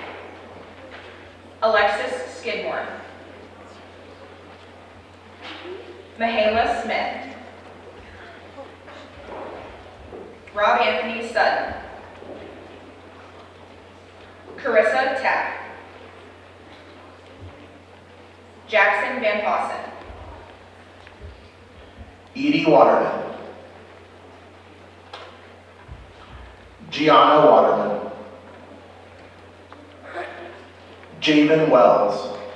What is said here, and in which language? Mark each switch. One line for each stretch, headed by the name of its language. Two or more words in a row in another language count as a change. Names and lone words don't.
English: Alexis Skidmore. Mahala Smith. Rob Anthony Sutton. Carissa Tapp. Jackson Van Fossen. Edie Waterman. Gianna Waterman. Javen Wells.